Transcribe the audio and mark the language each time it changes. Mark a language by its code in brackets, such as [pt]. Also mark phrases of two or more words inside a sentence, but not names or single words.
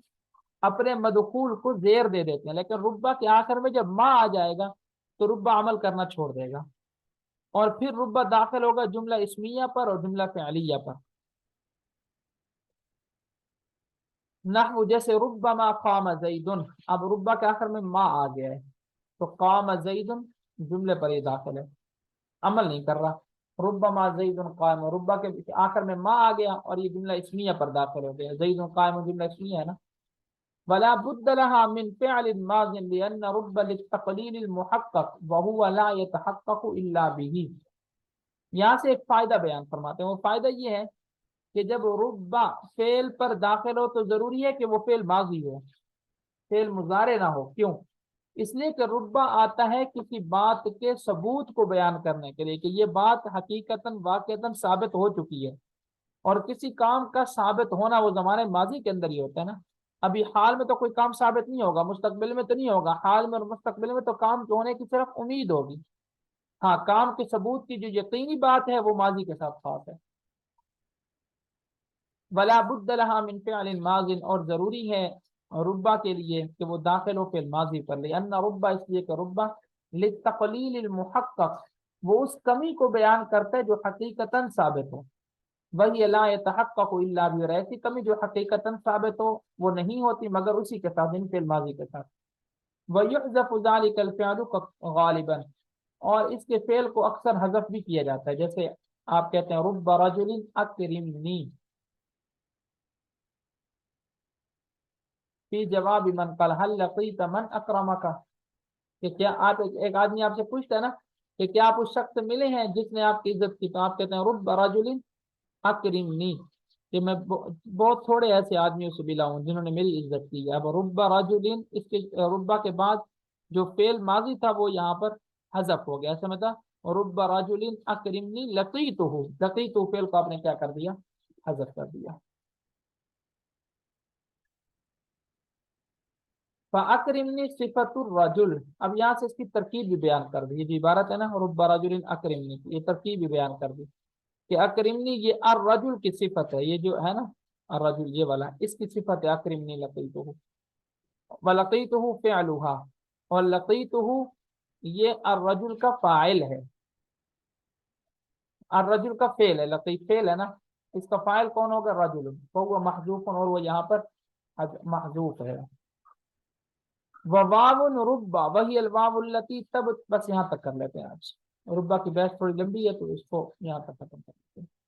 [hi] अपने मदखूल को जेर दे देते हैं, लेकिन रुब्बा के आखिर में जब माँ आ जाएगा तो रुब्बा अमल करना छोड़ देगा, और फिर रुब्बा दाखिल होगा जुमला इस्मिया पर और जुमला फ़िअलिया पर। नहू जैसे [ar] ربما قام زيد, [hi] अब रुब्बा के आखिर में मा आ गया है तो [ar] قام زيد [hi] जुमले पर ये दाखिल है, अमल नहीं कर रहा। [ar] ربما زيد قائم, [hi] रुब्बा के आखिर में मा आ गया और ये जुमला इस्मिया पर दाखिल हो गया, [ar] زيد قائم [hi] जुमला इस्मिया है ना। [ar] ولا بد لها من فعل ماض لأن رب للتقليل المحقق وهو لا يتحقق إلا به. [hi] यहाँ से एक फायदा बयान फरमाते हैं, वो फायदा ये है कि जब रुब्बा फेल पर दाखिल हो तो जरूरी है कि वो फेल माजी हो, फेल मुजारे ना हो। क्यों? इसलिए कि रुब्बा आता है किसी बात के सबूत को बयान करने के लिए कि ये बात हकीकतन वाकईतन साबित हो चुकी है, और किसी काम का साबित होना वो जमाने माजी के अंदर ही होता है ना। अभी हाल में तो कोई काम साबित नहीं होगा, मुस्तकबिल में तो नहीं होगा, हाल में और मुस्तकबिल में तो काम के होने की सिर्फ उम्मीद होगी। हाँ, काम के सबूत की जो यकीनी बात है वो माजी के साथ खास है। [ar] ولا بد لها من فعل ماض, [hi] और जरूरी है रुब्बा के लिए कि वो दाखिल हो फिल माजी पर, [ar] لأن رب, [hi] इसलिए कि [ar] رب للتقليل المحقق, [hi] वो उस कमी को बयान करता है जो हकीकतन साबित हो। [ar] وهي لا يتحقق إلا به, [hi] ऐसी कमी जो हकीकतन साबित हो वो नहीं होती मगर उसी के साथ, इन फिल माजी के साथ। [ar] ويحذف ذلك الفعل غالبا, [hi] और इसके फेल को अक्सर हज़फ भी किया जाता है। जैसे आप कहते हैं [ar] رب رجل أكرمني في جواب من قال هل لقيت من أكرمك, [hi] कि क्या आप एक आदमी आपसे पूछता है ना कि क्या आप उस शख्स से मिले हैं जिसने आपकी इज्जत की, तो आप कहते हैं [ar] رب رجل أكرمني, [hi] कि मैं बहुत थोड़े ऐसे आदमियों से मिला हूँ जिन्होंने मेरी इज्जत की है। अब [ar] رب رجل, [hi] इसके रुब्बा के बाद जो फेल माजी था वो यहाँ पर हजफ हो गया, ऐसा मतलब [ar] رب رجل أكرمني لقيته, [hi] लकीतुहु फेल को आपने क्या कर दिया, हजफ कर दिया। [ar] فأكرمني صفة الرجل, [hi] अब यहाँ से इसकी तरकीब भी बयान कर दी, ये जो इबारत है ना [ar] رب رجل أكرمني, [hi] ये तरकीब भी बयान कर दी कि अकरिमनी ये अर रजुल की सिफत है, ये जो है ना अर रजुल ये वाला इसकी सिफत है [ar] أكرمني لقيته ولقيته فعلها, [hi] और लकीतुहु ये अर रजुल का फाइल है, अर रजुल का फेल है, लकीत फेल है ना, इसका फाइल कौन होगा, रजुल, तो वो महजूफ, और वो यहाँ पर महजूफ है। [ar] واو رب وهي الواو التي, [hi] तब बस यहाँ तक कर लेते हैं आज, रुब्बा की बहस थोड़ी लंबी है तो इसको यहाँ तक खत्म कर लेते हैं।